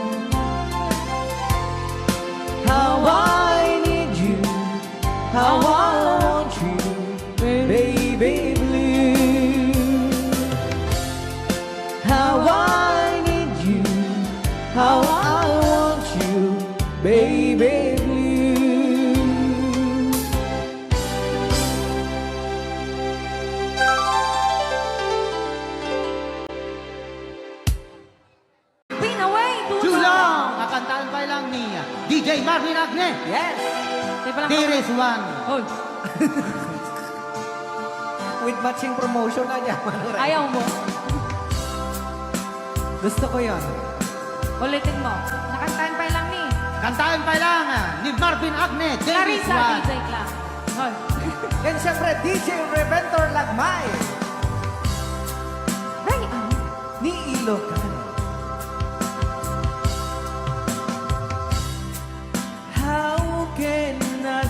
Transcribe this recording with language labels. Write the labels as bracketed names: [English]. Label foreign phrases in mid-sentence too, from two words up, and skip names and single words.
[English] How I need you, how I want you, baby blue. How I need you, how I want you, baby blue. Pinaway! Julang! [Filipino] Kakantaan pa lang ni DJ Marvin Agne. [English] Yes, There is one. [Filipino] Hoy, [English] with matching promotion [Filipino] na niya. ayaw mo. Gusto ko yon. Ulitin mo. Nakantahan pa lang ni Kantaan pa lang ni Marvin Agne. [English] There is Clarissa one. DJ Clark. Hoy. And siyempre, DJ Reventor Lagmay Ryan. [Filipino] ni Ilocano. [English] How can